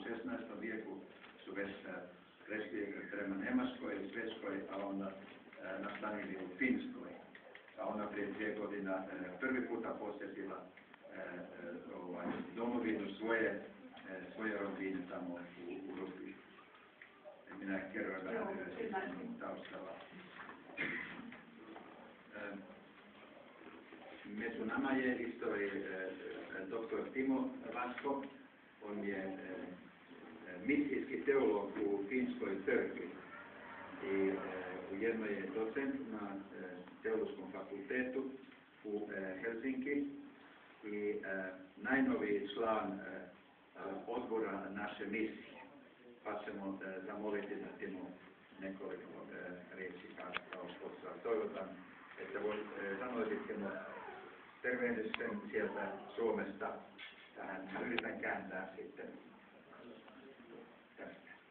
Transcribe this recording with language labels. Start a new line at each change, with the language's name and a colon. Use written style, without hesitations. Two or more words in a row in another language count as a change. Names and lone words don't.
Croatian: vijeku su već prešli prema Njemačkoj i Švedskoj, a onda nastanili u Finskoj. A ona prije 2 godina prvi puta posjetila domovinu svoje rodine tamo u Rupi.
Finnish: Minä kerron vähän yleisesti taustalla.
Croatian: Među nama je isto dr. Timo Vasko. On je misijski teolog u Finskoj crkvi i ujedno je docent na teološkom fakultetu u Helsinki i najnoviji član odbora naše misije. Pa ćemo zamoliti da Timo nekoliko riječi kao pozdrav.
Finnish: Toivotan, että sanoisittemo tervehdyksen sieltä Suomesta. Tähän yritän kääntää sitten tästä.